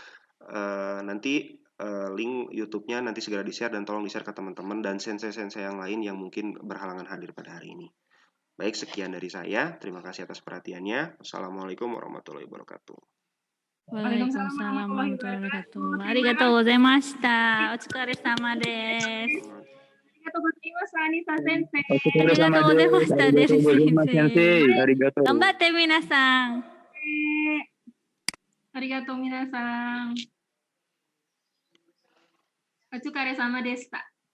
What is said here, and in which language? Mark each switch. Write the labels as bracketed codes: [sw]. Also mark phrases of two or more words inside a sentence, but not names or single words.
[id] Nanti link YouTube-nya nanti segera di-share dan tolong di-share ke teman-teman dan sensei-sensei yang lain yang mungkin berhalangan hadir pada hari ini. Baik, sekian dari saya. Terima kasih atas perhatiannya. [ar] السلام عليكم ورحمة الله وبركاته. وعليكم السلام ورحمة الله وبركاته. [ja] ありがとうございました。お疲れ様です. ありがとうございます Anissa 先生. ありがとうございました です 先生. Arigatou. 頑張って 皆さん. ありがとう 皆さん。お疲れ様でした.